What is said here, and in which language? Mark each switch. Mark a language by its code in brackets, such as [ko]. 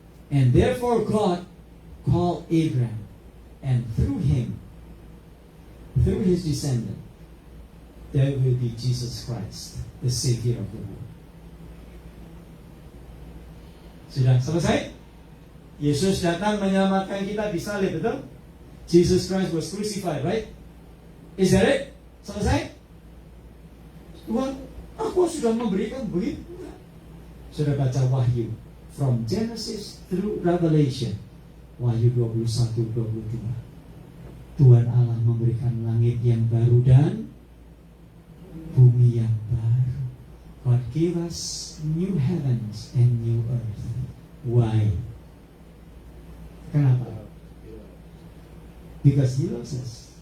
[en] And therefore God called Abraham, and through him, through his descendant, there will be Jesus Christ, the Savior of the world. [id] Sudah selesai? Yesus datang menyelamatkan kita di salib, betul? [en] Jesus Christ was crucified, right? Is that it? Selesai? [id] Tuhan, aku sudah memberikan begitu. Sudah baca Wahyu [en] from Genesis through Revelation. [id] Wahyu 21-22. Tuhan Allah memberikan langit yang baru dan bumi yang baru. [en] God gave us new heavens and new earth. Why? Kenapa? Because He loves us.